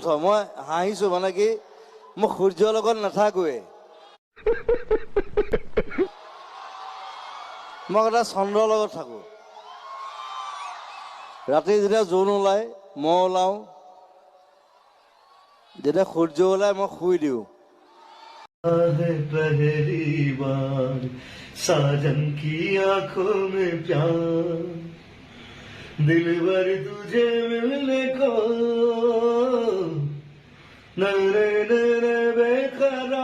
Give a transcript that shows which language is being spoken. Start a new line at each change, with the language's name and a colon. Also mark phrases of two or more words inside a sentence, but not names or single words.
Assamese: মই হাঁহিছোঁ, মানে কি মই সূৰ্যৰ লগত নাথাকোৱেই, মই এটা চন্দ্ৰৰ লগত থাকোঁ। ৰাতি যেতিয়া জোন ওলায় মই ওলাওঁ, যেতিয়া সূৰ্য ওলায় মই শুই দিওঁ।
Hindi: पहली बार साजन की आंखों में प्यार, दिलबर तुझे मिलने को नरे नरे बेकरार।